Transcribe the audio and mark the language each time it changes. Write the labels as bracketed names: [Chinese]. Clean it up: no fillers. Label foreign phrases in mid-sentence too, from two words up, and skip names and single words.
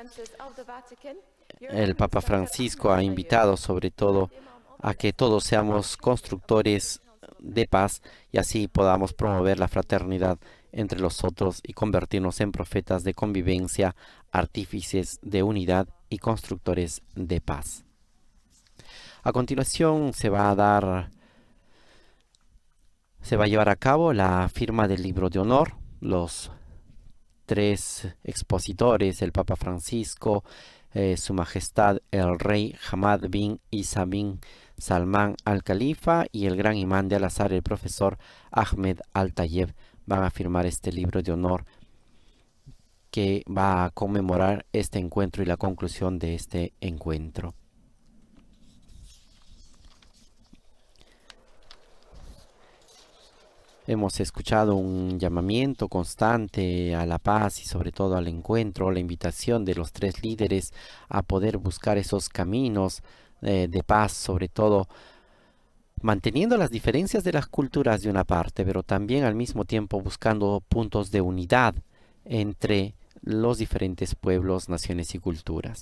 [Spanish] El Papa Francisco ha invitado sobre todo a que todos seamos constructores de paz y así podamos promover la fraternidad entre los otros y convertirnos en profetas de convivencia, artífices de unidad y constructores de paz. A continuación se va a llevar a cabo la firma del libro de honor. Los tres expositores, el Papa Francisco, Su Majestad el Rey Hamad bin Isa bin Salman al-Khalifa y el gran imán de Al-Azhar, el profesor Ahmed Al-Tayeb, van a firmar este libro de honor que va a conmemorar este encuentro y la conclusión de este encuentro. Hemos escuchado un llamamiento constante a la paz y sobre todo al encuentro, la invitación de los tres líderes a poder buscar esos caminos de paz, sobre todo manteniendo las diferencias de las culturas de una parte, pero también al mismo tiempo buscando puntos de unidad entre los diferentes pueblos, naciones y culturas.